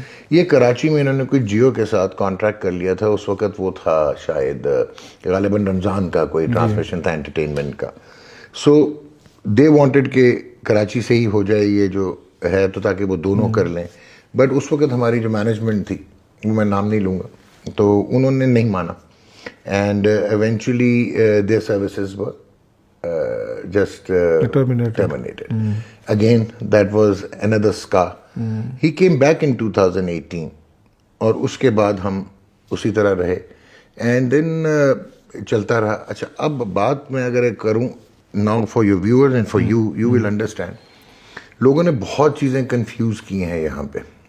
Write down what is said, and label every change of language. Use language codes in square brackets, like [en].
[ur] یہ کراچی میں انہوں نے کوئی جیو کے ساتھ کانٹریکٹ کر لیا تھا. اس وقت وہ تھا شاید غالباً رمضان کا کوئی ٹرانسمیشن تھا انٹرٹینمنٹ کا. [en] so they wanted [ur] کہ کراچی سے ہی ہو جائے یہ جو ہے, تو تاکہ وہ دونوں کر لیں. بٹ اس وقت ہماری جو مینجمنٹ تھی, وہ میں نام نہیں لوں گا, تو انہوں نے نہیں مانا. [en] And eventually their services were just terminated. Again, that was another scar. He came back in 2018, [ur] اور اس کے بعد ہم اسی طرح رہے. [en] and then [ur] چلتا رہا. اچھا, اب بات میں اگر کروں [en] now for your viewers and for you will understand, [ur] لوگوں نے بہت چیزیں کنفیوز کی ہیں یہاں پہ.